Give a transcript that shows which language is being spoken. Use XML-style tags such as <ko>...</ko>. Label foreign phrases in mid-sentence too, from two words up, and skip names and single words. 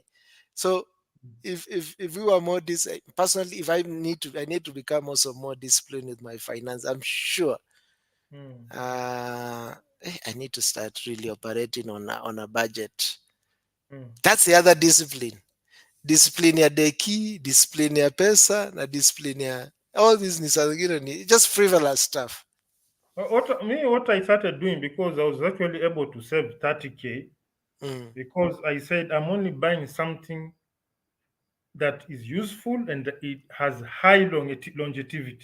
<en>So if we were more personally, if I need to become also more disciplined with my finance, I'm sure I need to start really operating on a budget. That's the other discipline.</en> <sw>Discipline ya deki, discipline ya pesa, na discipline ya</sw> <en>all these</en> <sw>ni</sw> <en>just frivolous stuff. What I started doing, because I was actually able to save 30K, because I said I'm only buying something that is useful and it has high longevity.</en>